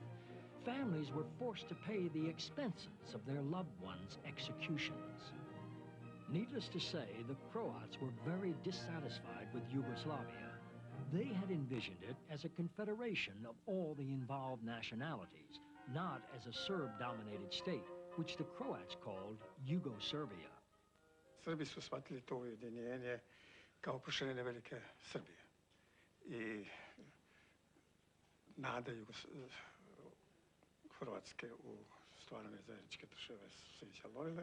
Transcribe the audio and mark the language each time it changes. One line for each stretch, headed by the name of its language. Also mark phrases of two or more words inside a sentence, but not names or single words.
English: Families were forced to pay the expenses of their loved ones' executions. Needless to say, the Croats were very dissatisfied with Yugoslavia. They had envisioned it as a confederation of all the involved nationalities, not as a Serb-dominated state, which the Croats called Yugoserbia.
Croatian: Srbi su shvatili to ujedinjenje kao proširenje velike Srbije. I nade Hrvatske u stvaranje zajedničke države su se izjalovile.